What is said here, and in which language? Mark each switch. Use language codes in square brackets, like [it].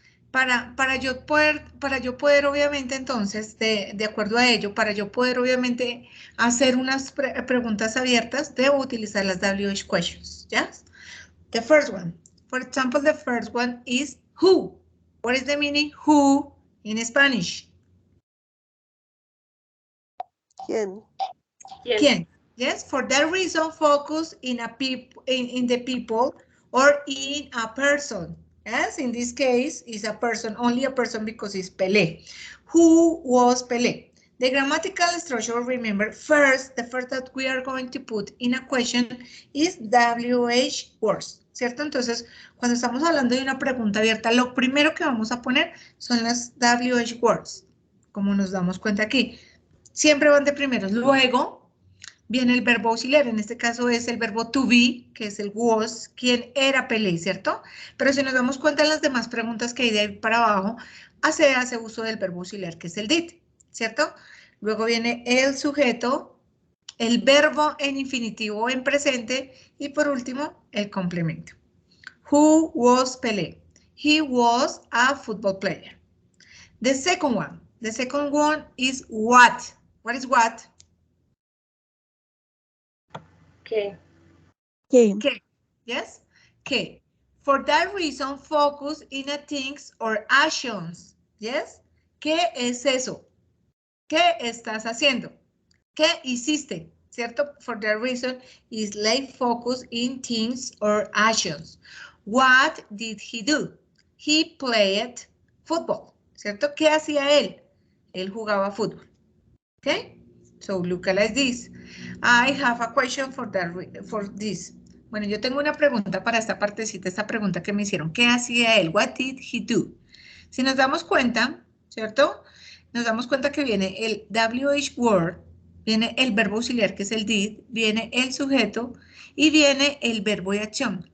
[es] Para yo poder obviamente entonces, de acuerdo a ello, para yo poder obviamente hacer unas preguntas abiertas, debo utilizar las WH questions, ¿ya? [en] The first one, for example, the first one is who. What is the meaning who in Spanish? [es] ¿Quién? ¿Quién? [en] Yes, for that reason, focus in the people or in a person. Yes, in this case, is a person, only a person because it's Pelé. Who was Pelé? The grammatical structure, remember, the first that we are going to put in a question is WH words, [es] ¿cierto? Entonces, cuando estamos hablando de una pregunta abierta, lo primero que vamos a poner son las WH words, como nos damos cuenta aquí. Siempre van de primeros. Luego viene el verbo auxiliar, en este caso es el verbo to be, que es el was, quien era Pelé, ¿cierto? Pero si nos damos cuenta en las demás preguntas que hay de ahí para abajo, hace uso del verbo auxiliar, que es el did, ¿cierto? Luego viene el sujeto, el verbo en infinitivo en presente y por último, el complemento. [en] Who was Pelé? He was a football player. The second one is what? What is what? [es] ¿Qué? ¿Qué? ¿Qué? [en] Yes? [es] ¿Qué? [en] For that reason, focus in a things or actions. Yes? [es] ¿Qué es eso? ¿Qué estás haciendo? ¿Qué hiciste? ¿Cierto? [en] For that reason, is like focus in things or actions. What did he do? He played football. [es] ¿Cierto? ¿Qué hacía él? Él jugaba fútbol. [en] Okay? So look like this. I have a question for this. [es] Bueno, yo tengo una pregunta para esta partecita, esta pregunta que me hicieron. ¿Qué hacía él? [en] What did he do? [es] Si nos damos cuenta, ¿cierto? Nos damos cuenta que viene el WH word, viene el verbo auxiliar que es el did, viene el sujeto y viene el verbo de acción.